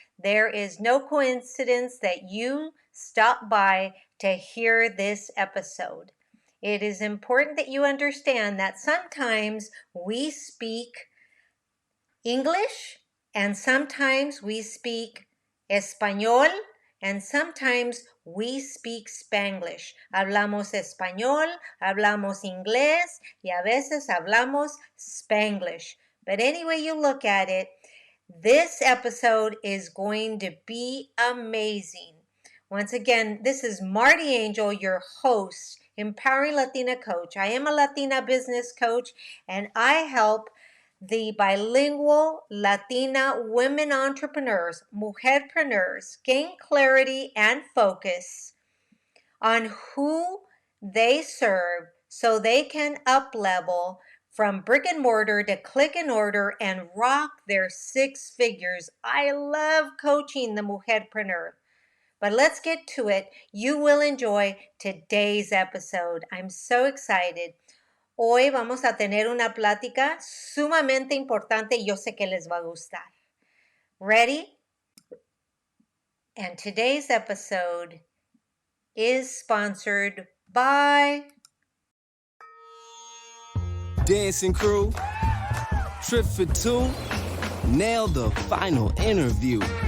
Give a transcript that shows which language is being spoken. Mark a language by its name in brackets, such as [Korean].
[English] There is no coincidence that you stop by to hear this episode. It is important that you understand that sometimes we speak English and sometimes we speak Español and sometimes we speak Spanglish. [Spanish] Hablamos español, hablamos inglés y a veces hablamos Spanglish. [English] But any way you look at it, this episode is going to be amazing. Once again, this is Marty Angel, your host, Empowering Latina Coach. I am a Latina business coach, and I help the bilingual Latina women entrepreneurs, mujer-preneurs, gain clarity and focus on who they serve so they can up-level from brick and mortar to click and order and rock their six figures. I love coaching the Mujer-Preneur. But let's get to it. You will enjoy today's episode. I'm so excited. [Spanish] Hoy vamos a tener una plática sumamente importante y yo sé que les va a gustar. [English] Ready? And today's episode is sponsored by Dancing crew, trip for two, nail the final interview.